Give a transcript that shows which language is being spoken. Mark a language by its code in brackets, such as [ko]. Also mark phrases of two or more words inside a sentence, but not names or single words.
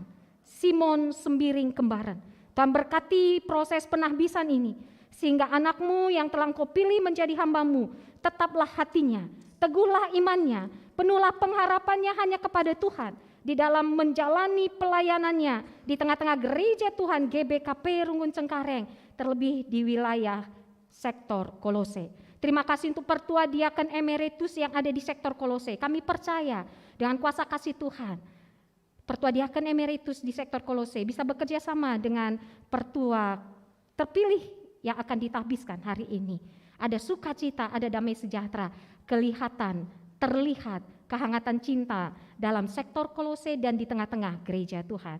[id] Simon Sembiring Kembaran. Tuhan berkati proses penahbisan ini sehingga anakmu yang telah Engkau pilih menjadi hambamu, tetaplah hatinya, teguhlah imannya, penuhlah pengharapannya hanya kepada Tuhan. Di dalam menjalani pelayanannya di tengah-tengah gereja Tuhan GBKP Runggun Cengkareng, terlebih di wilayah sektor Kolose. Terima kasih untuk pertua diaken emeritus yang ada di sektor Kolose. Kami percaya dengan kuasa kasih Tuhan, pertua diaken emeritus di sektor Kolose bisa bekerja sama dengan pertua terpilih yang akan ditahbiskan hari ini. Ada sukacita, ada damai sejahtera, kelihatan terlihat kehangatan cinta dalam sektor Kolose dan di tengah-tengah gereja Tuhan.